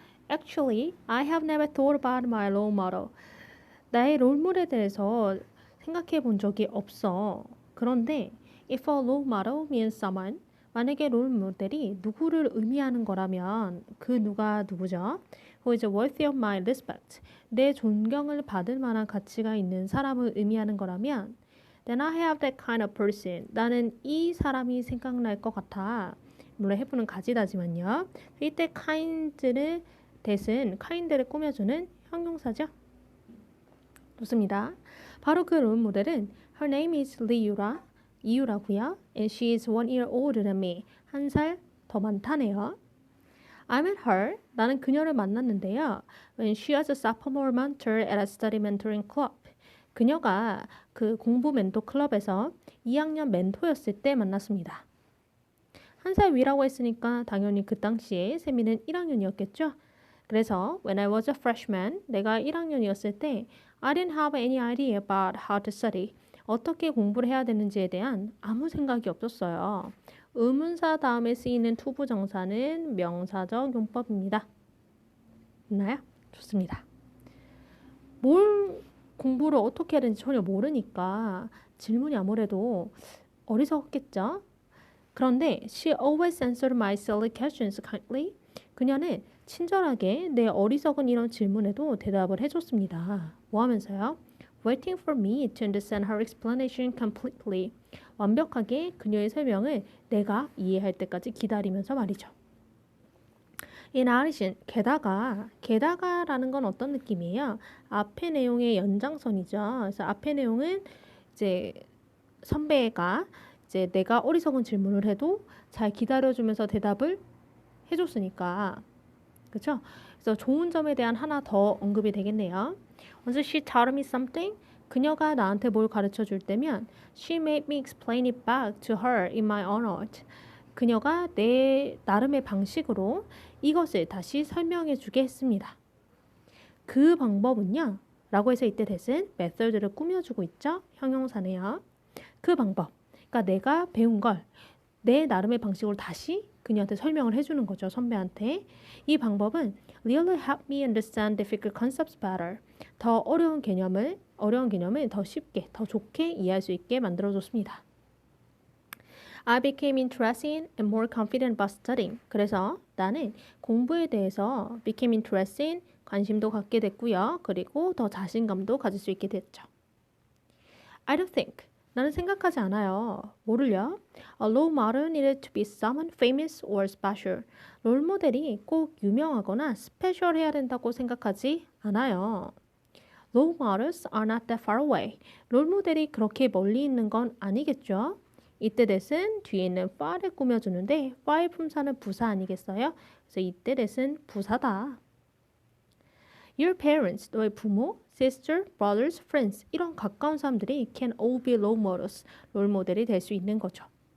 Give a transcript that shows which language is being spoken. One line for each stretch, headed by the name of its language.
English: Actually, I have never thought about my role model.
Korean: 나의 롤모델에 대해서 생각해 본 적이 없어. 그런데
English: if a role model means someone,
Korean: 만약에 롤모델이 누구를 의미하는 거라면 그 누가 누구죠?
English: Who is worthy of my respect.
Korean: 내 존경을 받을 만한 가치가 있는 사람을 의미하는 거라면
English: then I have that kind of person.
Korean: 나는 이 사람이 생각날 것 같아. 물론 해부는 가지다지만요. 이때 kind를 대신 kind를 꾸며주는 형용사죠. 좋습니다. 바로 그 롤모델은
English: Her name is
Korean: 리유라. 이유라고요.
English: And she is 1 year older than me.
Korean: 한 살 더 많다네요.
English: I met her.
Korean: 나는 그녀를 만났는데요.
English: When she was a sophomore mentor at a study mentoring club.
Korean: 그녀가 그 공부 멘토 클럽에서 2학년 멘토였을 때 만났습니다. 한 살 위라고 했으니까 당연히 그 당시에 세미는 1학년이었겠죠. 그래서
English: when I was a freshman,
Korean: 내가 1학년이었을 때
English: I didn't have any idea about how to study.
Korean: 어떻게 공부를 해야 되는지에 대한 아무 생각이 없었어요. 의문사 다음에 쓰이는 투부정사는 명사적 용법입니다. 있나요? 좋습니다. 뭘 공부를 어떻게 해야 되는지 전혀 모르니까 질문이 아무래도 어리석었겠죠? 그런데
English: she always answered my silly questions kindly.
Korean: 그녀는 친절하게 내 어리석은 이런 질문에도 대답을 해줬습니다. 뭐 하면서요?
English: Waiting for me to understand her explanation completely.
Korean: 완벽하게 그녀의 설명을 내가 이해할 때까지 기다리면서 말이죠.
English: In addition,
Korean: 게다가라는 건 어떤 느낌이에요? 앞의 내용의 연장선이죠. 그래서 앞의 내용은 이제 선배가 이제 내가 어리석은 질문을 해도 잘 기다려주면서 대답을 해줬으니까, 그렇죠? 그래서 좋은 점에 대한 하나 더 언급이 되겠네요.
English: Once she taught me something,
Korean: 그녀가 나한테 뭘 가르쳐 줄 때면
English: she made me explain it back to her in my own words.
Korean: 그녀가 내 나름의 방식으로 이것을 다시 설명해 주게 했습니다. 그 방법은요? 라고 해서 이때 대신 method를 꾸며주고 있죠? 형용사네요. 그 방법. 그러니까 내가 배운 걸 내 나름의 방식으로 다시 그녀한테 설명을 해주는 거죠. 선배한테. 이 방법은
English: really help me understand difficult concepts better.
Korean: 더 어려운 개념을 더 쉽게, 더 좋게 이해할 수 있게 만들어줬습니다.
English: I became interested and more confident about studying.
Korean: 그래서 나는 공부에 대해서
English: became interested,
Korean: 관심도 갖게 됐고요. 그리고 더 자신감도 가질 수 있게 됐죠.
English: I don't think.
Korean: 나는 생각하지 않아요. 뭐를요?
English: A role model needed to be someone famous or special.
Korean: 롤 모델이 꼭 유명하거나 스페셜해야 된다고 생각하지 않아요.
English: Role models are not that far away.
Korean: 롤 모델이 그렇게 멀리 있는 건 아니겠죠? 이때 that은 뒤에 있는 far를 꾸며주는데 far 품사는 부사 아니겠어요? 그래서 이때 that은 부사다.
English: Your parents,
Korean: 너의 부모,
English: sister, brothers, friends
Korean: 이런 가까운 사람들이
English: can all be role models,
Korean: 롤 모델이 될 수 있는 거죠.